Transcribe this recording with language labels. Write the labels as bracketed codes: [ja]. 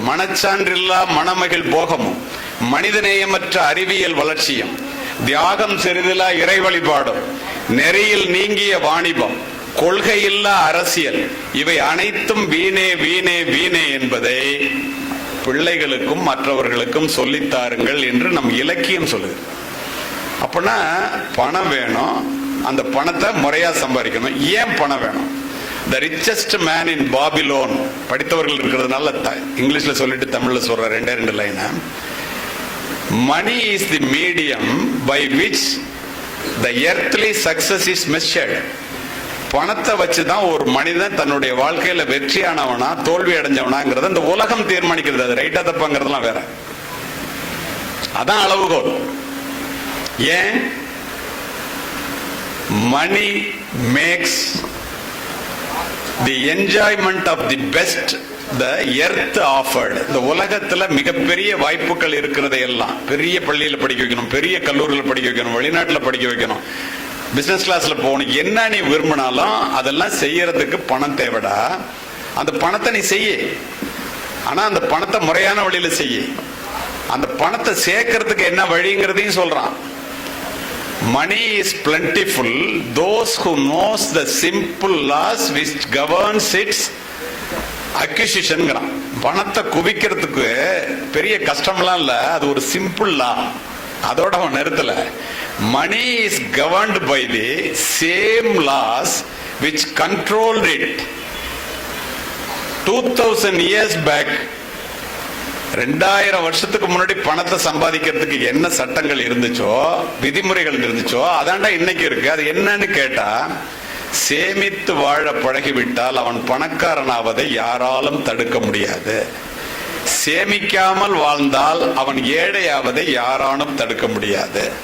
[ta] மனச்சான்றில்லா மனமகிழ் போகமும், மனிதநேயமற்ற அறிவியல் வளர்ச்சியும், தியாகம் சிறிதிலா இறை வழிபாடும், நெறியில் நீங்கிய வாணிபம், கொள்கையில்லா அரசியல், இவை அனைத்தும் வீணே வீணே வீணே என்பதை பிள்ளைகளுக்கும் மற்றவர்களுக்கும் சொல்லித்தாருங்கள் என்று நம் இலக்கியம் சொல்லுது. அப்படின்னா பணம் வேணும், அந்த பணத்தை முறையா சம்பாதிக்கணும். ஏன் பணம் வேணும்? The richest man in Babylon, படித்தவர்கள் இருக்கிறதுனால இங்கிலீஷ்ல சொல்லிட்டு தமிழ்ல சொல்ற 2 line. [en] Money is the medium by which the earthly success is measured. [ta] பணத்தை வச்சுதான் ஒரு மனிதன் தன்னுடைய வாழ்க்கையில வெற்றியானவனா தோல்வி அடைஞ்சவனாங்கிறத இந்த உலகம் தீர்மானிக்கிறது. அது ரைட்டா தப்பாங்கிறதுலாம் வேற, அதான் அளவுகோல். ஏன்? [en] Money makes the enjoyment of the best the earth afford. [ta] இந்த உலகத்துல மிகப்பெரிய வாய்ப்புகள் இருக்கிறதை எல்லாம் பெரிய பள்ளியில படிக்க வைக்கணும், பெரிய கல்லூரியில் படிக்க வைக்கணும், வெளிநாட்டுல படிக்க வைக்கணும், பிசினஸ் கிளாஸ்ல போகணும். என்ன நீ விரும்பினாலும் அதெல்லாம் செய்யறதுக்கு பணம் தேவைடா. அந்த பணத்தை நீ செய்ய, ஆனா அந்த பணத்தை முறையான வழியில செய்ய. அந்த பணத்தை சேர்க்கறதுக்கு என்ன வழிங்கிறதையும் சொல்றான். [en] Money is plentiful, those who knows the simple laws which governs its acquisition. [ta] பணத்தை குவிக்கிறதுக்கு பெரிய கஷ்டம்லாம் இல்ல, அது ஒரு சிம்பிள் லா. அதோட அவன் நிறுத்தல. [en] Money is governed by the same laws which controlled it 2000 years back. [ta] 2000 வருஷத்துக்கு முன்னாடி பணத்தை சம்பாதிக்கிறதுக்கு என்ன சட்டங்கள் இருந்துச்சோ, விதிமுறைகள் இருந்துச்சோ, அதாண்டா இன்னைக்கு இருக்கு. அது என்னன்னு கேட்டா, சேமித்து வாழ பழகிவிட்டால் அவன் பணக்காரனாவதை யாராலும் தடுக்க முடியாது. சேமிக்காமல் வாழ்ந்தால் அவன் ஏழையாவதை யாராலும் தடுக்க முடியாது.